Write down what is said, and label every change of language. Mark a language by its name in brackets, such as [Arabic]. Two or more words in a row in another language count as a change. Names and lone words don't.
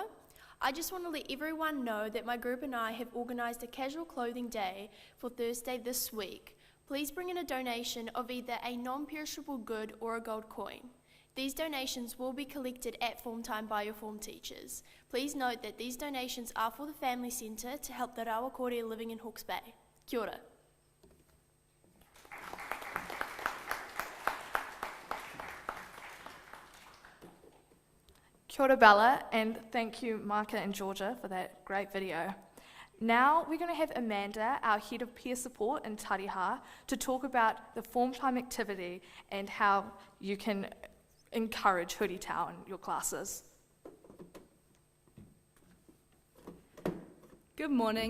[English] I just want to let everyone know that my group and I have organised a casual clothing day for Thursday this week. Please bring in a donation of either a non-perishable good or a gold coin. These donations will be collected at form time by your form teachers. Please note that these donations are for the Family Centre to help the Rawakore living in Hawke's Bay. [Māori] Kia ora. Kia ora [English] Bella, and thank you Micah and Georgia for that great video. Now we're going to have Amanda, our Head of Peer Support in Tariha, to talk about the form time activity and how you can encourage hoodie tau in your classes. Good morning.